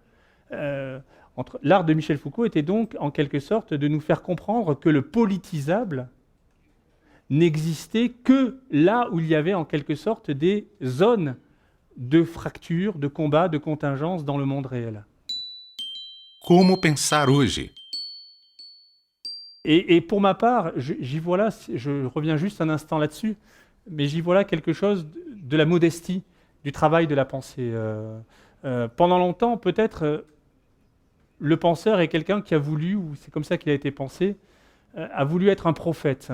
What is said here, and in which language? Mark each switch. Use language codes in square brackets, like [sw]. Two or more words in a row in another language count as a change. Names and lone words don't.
[fr] L'art de Michel Foucault était donc en quelque sorte de nous faire comprendre que le politisable n'existait que là où il y avait en quelque sorte des zones de fracture, de combat, de contingence dans le monde réel. [pt] Como pensar hoje? [fr] Et pour ma part, j'y vois là, je reviens juste un instant là-dessus, mais j'y vois là quelque chose de la modestie, du travail de la pensée. Pendant longtemps, peut-être, le penseur est quelqu'un qui a voulu, ou c'est comme ça qu'il a été pensé, a voulu être un prophète.